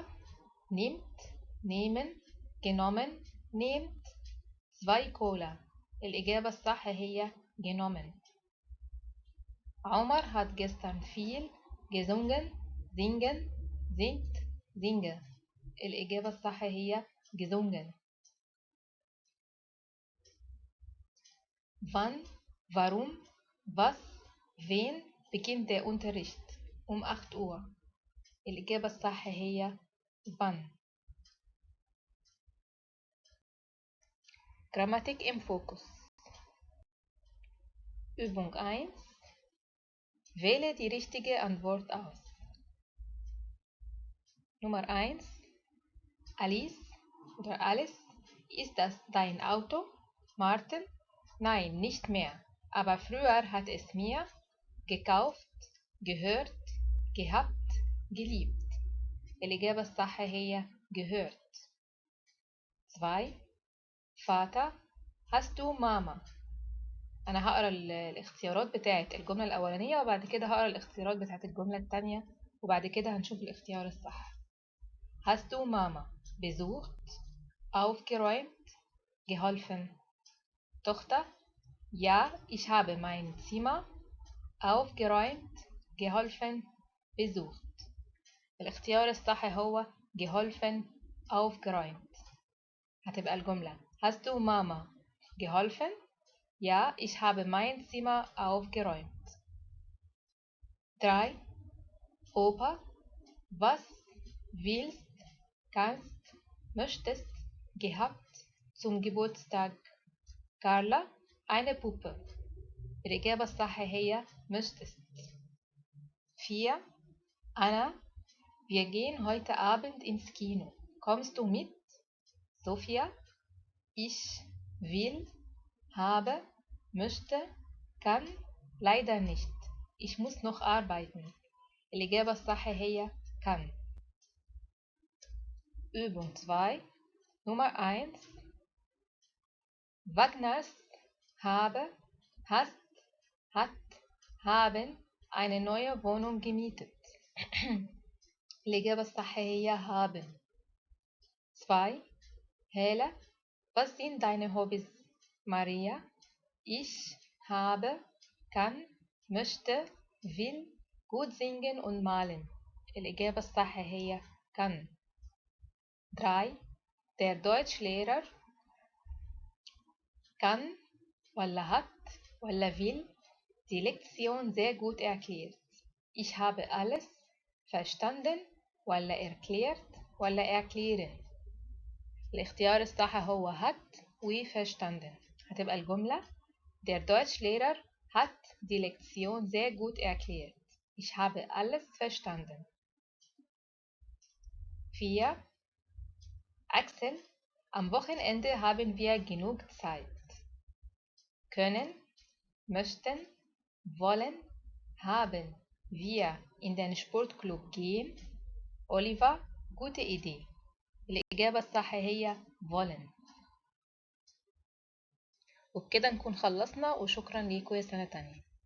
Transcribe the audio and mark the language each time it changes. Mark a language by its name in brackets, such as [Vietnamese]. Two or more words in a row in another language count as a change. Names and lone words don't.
[German] Nimmt, nehmen, genommen, nehmt 2 Cola. [Arabic] الإجابة الصح هي genommen. [German] Omar hat gestern viel gesungen, singen, singt, singe. الإجابة الصح هي gesungen. Wann, warum, was, wen beginnt der Unterricht? 8 Uhr. الإجابة الصح هي wann. Grammatik im Fokus. Übung 1. Wähle die richtige Antwort aus. Nummer 1. Alice oder Alice, ist das dein Auto? Martin, nein, nicht mehr. Aber früher hat es mir gekauft, gehört, gehabt, geliebt. [Arabic] الإجابة الصح هي gehört. 2. [German] Vater, hast du Mama? [Arabic] أنا هقرأ الاختيارات بتاعت الجملة الأولانية وبعد كده هقرأ الاختيارات بتاعت الجملة التانية وبعد كده هنشوف الاختيار الصح. [German] Hast du Mama besucht, aufgeräumt, geholfen? Tochter, ja, ich habe mein Zimmer aufgeräumt, geholfen, besucht. [Arabic] الاختيار الصح هو [German] geholfen, aufgeräumt. [Arabic] هتبقى الجملة [German] Hast du Mama geholfen? Ja, ich habe mein Zimmer aufgeräumt. 3. Opa, was willst, kannst, möchtest, gehabt zum Geburtstag? Carla, eine Puppe. [Arabic] الإجابة الصح هي möchtest. 4. [German] Anna, wir gehen heute Abend ins Kino. Kommst du mit? Sophia, ich will, habe, möchte, kann, leider nicht. Ich muss noch arbeiten. [Arabic] الإجابة الصح هي kann. [German] Übung 2. Nummer 1. Wagners, habe, hast, hat, haben eine neue Wohnung gemietet. [Arabic] الإجابة الصح هي haben. 2. [German] Helle, was sind deine Hobbys? Maria, ich habe, kann, möchte, will gut singen und malen. [Arabic] الإجابة الصح هي kann. 3. [German] Der Deutschlehrer kann ولا hat ولا will die Lektion sehr gut erklärt. Ich habe alles verstanden ولا erklärt ولا erklären؟ [Arabic] الاختيار الصح هو hat و verstanden. هتبقى الجملة: [German] Der Deutschlehrer hat die Lektion sehr gut erklärt. Ich habe alles verstanden. 4. Axel, am Wochenende haben wir genug Zeit. Können, möchten, wollen, haben wir in den Sportclub gehen? Oliver, gute Idee. [Arabic] الإجابة الصح هي wollen. وبكده نكون خلصنا، وشكرا ليكم يا سنة تانية.